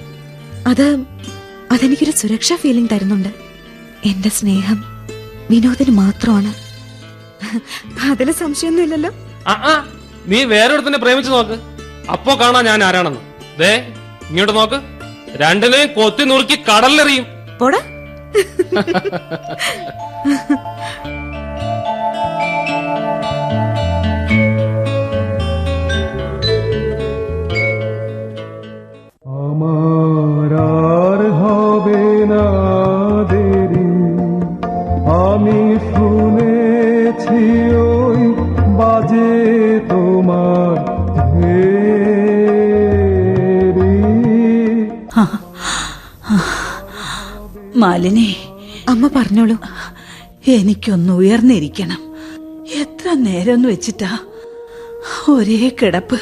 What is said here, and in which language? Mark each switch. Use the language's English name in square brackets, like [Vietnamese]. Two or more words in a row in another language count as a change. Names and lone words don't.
[Malayalam] അതെനിക്കൊരു സുരക്ഷാ ഫീലിംഗ് തരുന്നുണ്ട്. എന്റെ സ്നേഹം വിനോദിന് മാത്രമാണ്. അതിന് സംശയമൊന്നുമില്ലല്ലോ. നീ വേറൊരുത്തന്നെ പ്രേമിച്ചു നോക്ക്, അപ്പോ കാണാ ഞാൻ ആരാണെന്ന്. ദേ ഇങ്ങോട്ട് നോക്ക്, രണ്ടിനെയും കൊത്തി നുറുക്കി കടലിലെറിയും. പോടാ. [Bangla] আমার হবে না দেরি, আমি শুনেছি ওই বাজে তোমার [Malayalam] മാലിനി, അമ്മ പറഞ്ഞോളൂ. എനിക്കൊന്ന് ഉയർന്നിരിക്കണം. എത്ര നേരം വെച്ചിട്ടാ ഒരേ കിടപ്പ്.